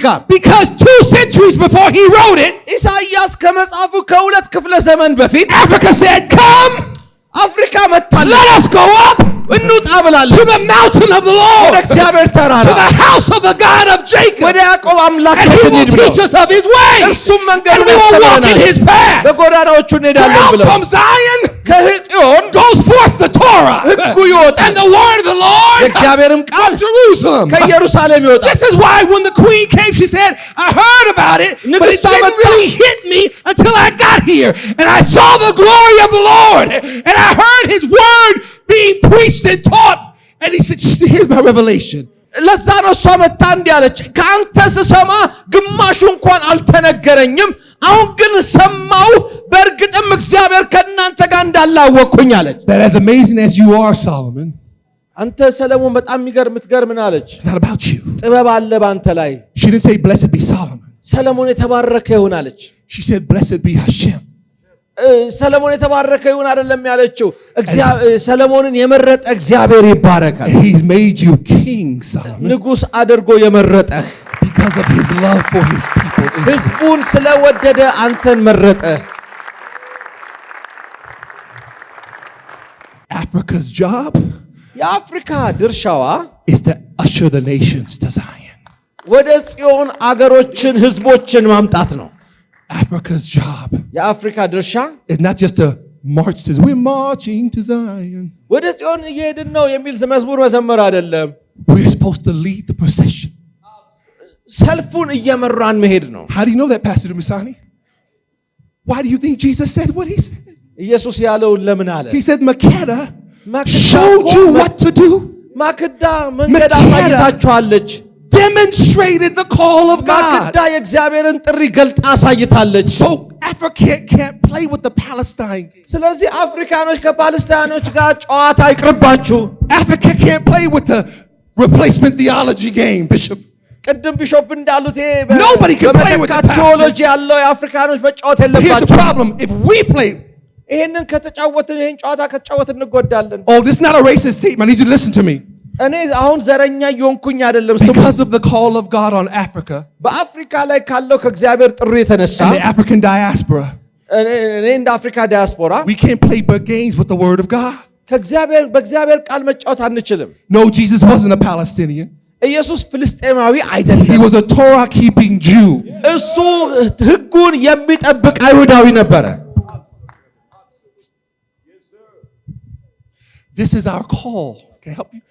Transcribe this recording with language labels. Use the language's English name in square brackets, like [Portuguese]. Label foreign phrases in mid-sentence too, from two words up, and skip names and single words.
[English] because 2 centuries before he wrote it, [Amharic] ኢሳይያስ ከመጻፉ ከሁለት ክፍለ ዘመን በፊት [English] Africa said, come, [Amharic] አፍሪካ መጣለች፣ [English] let us go up [Amharic] እንውጣ ብላለች፣ [English] to the mountain of the Lord, [Amharic] ወደ እግዚአብሔር ተራራ፣ [English] to the house of the God of Jacob, [Amharic] ወደ ያዕቆብ አምላክ [English] and [Amharic] ቤት [English] he will [Amharic] እንሂድ ብለው [English] teach us of his ways, [Amharic] እርሱም [English] and [Amharic] መንገዱን [English] we will walk in [Amharic] ያስተምረናል፣ [English] his paths. [Amharic] በጎዳናዎቹ [English] For [Amharic] እንሄዳለን [English] out [Amharic] ብለው [English] from Zion [Amharic] ከጽዮን [English] goes forth the Torah [Amharic] ሕጉ ይወጣል፣ [English] and the word of the Lord [Amharic] የእግዚአብሔርም ቃል [English] from Jerusalem. [Amharic] ከኢየሩሳሌም ይወጣል። [English] This is why when the queen came, she said, I heard about it, but it didn't really hit me until I got here. And I saw the glory of the Lord, and I heard his word being preached and taught. And he said, here's my revelation. [Amharic] ለዛ ነው እሷ መታ እንዲህ አለች፣ ከአንተ ስሰማ ግማሹ እንኳን አልተነገረኝም፣ አሁን ግን ሰማው፣ በእርግጥም እግዚአብሔር ከእናንተ ጋር እንዳላወቅኩኝ አለች። [English] That as amazing as you are, Solomon, [Amharic] አንተ ሰለሞን በጣም የምትገርም አለች፣ [English] it's not about you. [Amharic] ጥበብ አለ ባንተ ላይ። [English] She didn't say, blessed be Solomon. [Amharic] ሰለሞን የተባረከ ይሁን አለች። [English] She said, blessed be Hashem. [Amharic] ሰለሞን የተባረከ ይሁን አይደለም ያለችው፣ ሰለሞንን የመረጠ እግዚአብሔር ይባረካል። [English] He's made you king, Solomon, [Amharic] ንጉሥ አድርጎ የመረጠህ [English] because of his love for his people. Israel. [Amharic] ሕዝቡን ስለወደደ አንተን መረጠህ። [English] Africa's job [Amharic] የአፍሪካ ድርሻዋ [English] is to usher the nations to Zion. [Amharic] ወደ ጽዮን አገሮችን ሕዝቦችን ማምጣት ነው። [English] Africa's job [Amharic] የአፍሪካ ድርሻ [English] is not just to march to, we're marching to Zion. [Amharic] ወደ ጽዮን እየሄድን ነው የሚል መዝሙር መዘመር አይደለም። [English] We're supposed to lead the procession. [Amharic] ሰልፉን እየመራን መሄድ ነው። [English] How do you know that, Pastor Dumisani? Why do you think Jesus said what he said? [Amharic] ኢየሱስ ያለውን ለምን አለ? [English] He said, Makeda showed you what to do. [Amharic] ማክዳ መንገድ አሳይታችኋለች። [English] Demonstrated the call of God. [Amharic] ማክዳ የእግዚአብሔርን ጥሪ ገልጣ አሳይታለች። [English] So Africa can't play with the Palestine. [Amharic] ስለዚህ አፍሪካኖች ከፓለስታይኖች ጋር ጨዋታ አይቅርባችሁ። [English] Africa can't play with the replacement theology game, Bishop. [Amharic] ቅድም ቢሾፕ እንዳሉት [English] Nobody can play with the [Amharic] ቴዎሎጂ ያለው የአፍሪካኖች መጫወት [English] Here's the [Amharic] የለባቸው። [English] problem. If we play, [Amharic] ይሄንን ከተጫወትን ይሄን ጨዋታ ከተጫወትን እንጎዳለን። [English] oh, this is not a racist statement. I need you to listen to me. [Amharic] እኔ አሁን ዘረኛ እየሆንኩኝ አይደለም። ስሙ [English] Because of the call of God on Africa [Amharic] በአፍሪካ ላይ ካለው ከእግዚአብሔር ጥሪ የተነሳ [English] and the African diaspora, [Amharic] እኔ እንደ አፍሪካ ዲያስፖራ [English] we can't play big games with the word of God. [Amharic] በእግዚአብሔር ቃል መጫወት አንችልም። [English] No, Jesus wasn't a Palestinian. [Amharic] ኢየሱስ ፍልስጤማዊ አይደለም። [English] He was a Torah keeping Jew. [Amharic] እሱ ሕጉን የሚጠብቅ አይሁዳዊ ነበረ። [English] This is our call. Can I help you?